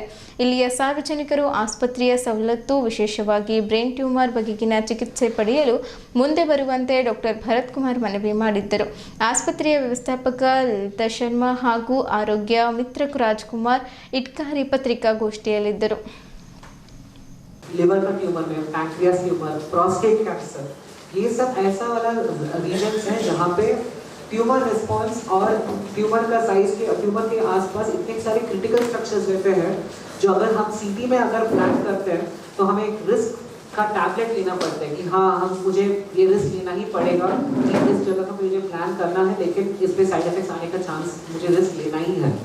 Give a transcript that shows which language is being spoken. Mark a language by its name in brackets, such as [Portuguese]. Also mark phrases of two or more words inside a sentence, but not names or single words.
[Kannada] ಇಲ್ಲಿಯ ಸಾರ್ವಜನಿಕರು ಆಸ್ಪತ್ರೆಯ ಸವಲತ್ತು, ವಿಶೇಷವಾಗಿ ಬ್ರೈನ್ ಟ್ಯೂಮರ್ ಬಗೆಗಿನ ಚಿಕಿತ್ಸೆ ಪಡೆಯಲು ಮುಂದೆ ಬರುವಂತೆ ಡಾಕ್ಟರ್ ಭರತ್ ಕುಮಾರ್ ಮನವಿ ಮಾಡಿದ್ದರು. ಆಸ್ಪತ್ರೆಯ ವ್ಯವಸ್ಥಾಪಕ ಲಲಿತಾ ಶರ್ಮಾ ಹಾಗೂ ಆರೋಗ್ಯ ಮಿತ್ರ ರಾಜ್ಕುಮಾರ್ ಇಟ್ಕಾರಿ ಪತ್ರಿಕಾಗೋಷ್ಠಿಯಲ್ಲಿದ್ದರು. [Hindi] लिवर का ट्यूमर में [English] pancreas tumor, prostate cancer, [Hindi] ये सब ऐसा वाला रीजन्स है जहाँ पे [English] tumor response [Hindi] और ट्यूमर का साइज के ट्यूमर के आसपास इतने सारे [English] critical structures [Hindi] रहते हैं जो अगर हम सीटी में अगर प्लान करते हैं तो हमें एक रिस्क का टैबलेट लेना पड़ता है कि हाँ मुझे ये रिस्क लेना ही पड़ेगा कि इस जगह का मुझे प्लान करना है, लेकिन इस पे [English] side effects [Hindi] आने का चांस मुझे रिस्क लेना ही है.